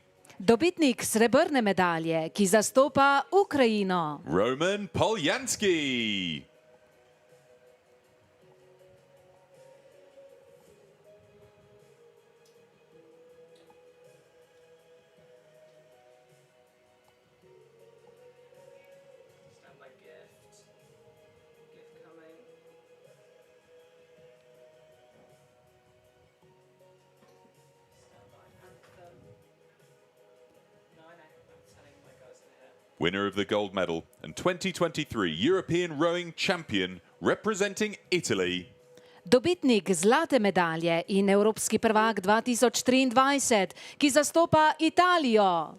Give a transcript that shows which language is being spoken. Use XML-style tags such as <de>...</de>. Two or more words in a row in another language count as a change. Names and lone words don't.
<sl>dobitnik srebrne medalje, ki zastopa Ukrajino, Roman Polyansky.</sl> <en>Winner of the gold medal and 2023 European rowing champion representing Italy,</en> <sl>dobitnik zlate medalje in evropski prvak 2023, ki zastopa Italijo,</sl>